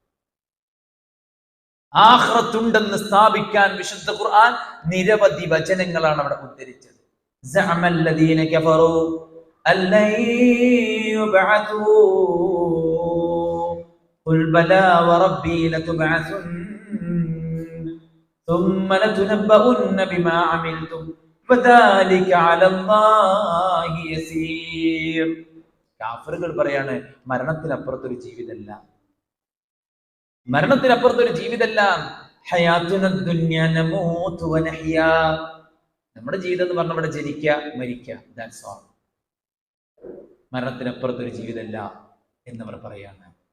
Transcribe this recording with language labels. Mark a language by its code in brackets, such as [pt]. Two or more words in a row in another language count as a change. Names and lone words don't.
[ml] ആഖിറത്തുണ്ടെന്ന് സ്ഥാപിക്കാൻ വിശുദ്ധ ഖുർആൻ നിരവധി വചനങ്ങളാണ് അവിടെ ഉദ്ധരിച്ചത്. [ar] زعم الذين كفروا أن لن يبعثوا قل بلى وربي لتبعثن ثم لتنبؤن بما عملتم وذلك على الله يسير. [ml] കാഫിറുകൾ പറയാണ് മരണത്തിനപ്പുറത്തൊരു ജീവിതമല്ല, മരണത്തിനപ്പുറത്തൊരു ജീവിതമല്ല. [ar] حياتنا الدنيا نموت ونحيا. [ml] നമ്മുടെ ജീവിതം എന്ന് പറഞ്ഞാൽ ഇവിടെ ജനിക്കുക മരിക്കുക, [en] that's all. [ml] മരണത്തിനപ്പുറത്തൊരു ജീവിതമല്ല എന്നവർ പറയാണ്.